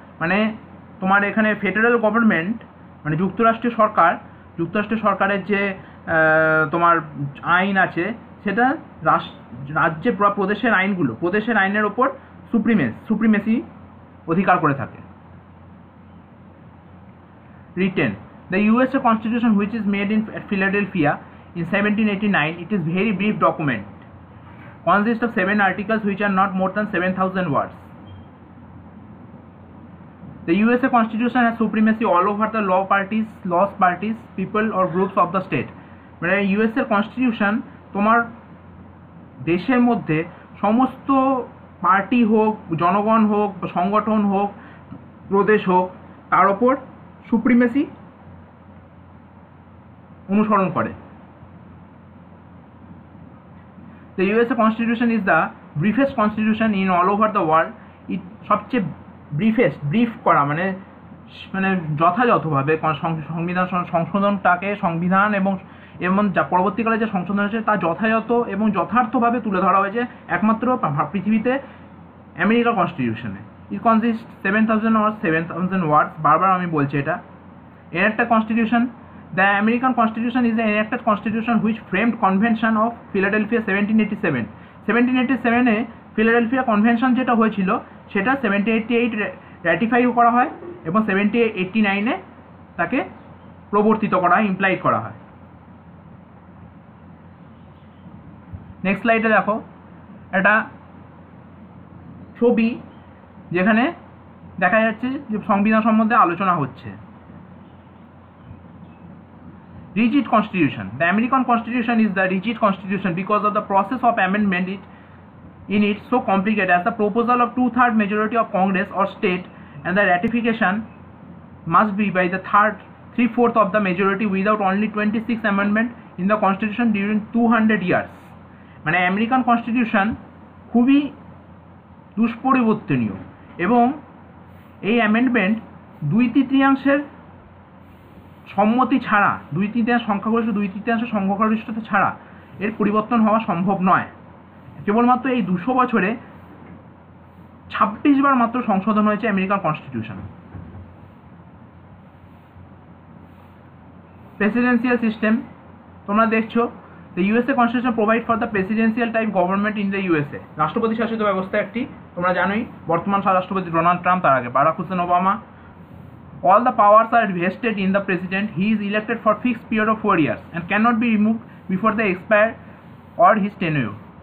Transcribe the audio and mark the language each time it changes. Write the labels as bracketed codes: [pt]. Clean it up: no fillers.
[bn] মানে তোমার এখানে ফেডারেল গভর্নমেন্ট মানে যুক্তরাষ্ট্রীয় সরকারের যে তোমার আইন আছে, সেটা রাজ্যে বা প্রদেশের আইনের ওপর সুপ্রিমেসি অধিকার করে থাকে। [en] Written, the USA Constitution, which is made at Philadelphia in 1789, it is very brief document, consists of 7 articles which are not more than 7000 words. The USA Constitution has supremacy all over the laws parties, people or groups of the state. [bn] মানে US এর constitution তোমার দেশের মধ্যে সমস্ত party হোক, জনগণ হোক, সংগঠন হোক, প্রদেশ হোক, তার ওপর সুপ্রিমেসি অনুসরণ করে। [en] The USA Constitution is the briefest constitution in all over the world. [bn] It সবচেয়ে ব্রিফ করা মানে যথাযথভাবে সংশোধনটাকে সংবিধান এবং যা পরবর্তীকালে যে সংশোধন হয়েছে তা যথাযথ এবং যথার্থভাবে তুলে ধরা হয়েছে একমাত্র পৃথিবীতে আমেরিকার কনস্টিটিউশনে। [en] It consist 7000 or 7000 words. [bn] বারবার আমি বলছি এটা। এর একটা constitution [en] The American Constitution is an enacted constitution which framed Convention of Philadelphia 1787. [bn] 1787 Philadelphia convention যেটা হয়েছিল সেটা 1788 র্যাটিফাই করা হয় এবং 1789 তাকে প্রবর্তিত করা হয়, ইমপ্লাইড করা হয়। নেক্সট স্লাইডে দেখো একটা ছবি যেখানে দেখা যাচ্ছে যে সংবিধান সম্বন্ধে আলোচনা হচ্ছে। [en] Rigid Constitution. The American Constitution is the rigid constitution because of the process of amendment in it so complicated as the proposal of 2/3 majority of Congress or state and the ratification must be by the 3/4 of the majority without only 26 amendment in the Constitution during 200 years. [bn] মানে American constitution খুবই দুষ্পরিবর্তনীয় এবং এই amendment 2/3 সম্মতি ছাড়া, 2/3 সংখ্যাগরিষ্ঠ 2/3 সংখ্যাগরিষ্ঠতা ছাড়া এর পরিবর্তন হওয়া সম্ভব নয়। কেবলমাত্র এই 200 বছরে 26 বার মাত্র সংশোধন হয়েছে আমেরিকান কনস্টিটিউশন। [en] presidential system [bn] তোমরা দেখছো, [en] The USA constitution provide for the presidential type government in the USA. [bn] রাষ্ট্রপতি শাসিত ব্যবস্থা একটি, তোমরা জানোই বর্তমান রাষ্ট্রপতি ডোনাল্ড ট্রাম্প, তার আগে Barack Hussain Obama. [en] All the powers are vested in the president. He is elected for fixed period of 4 years and cannot be removed before the expire or his tenure.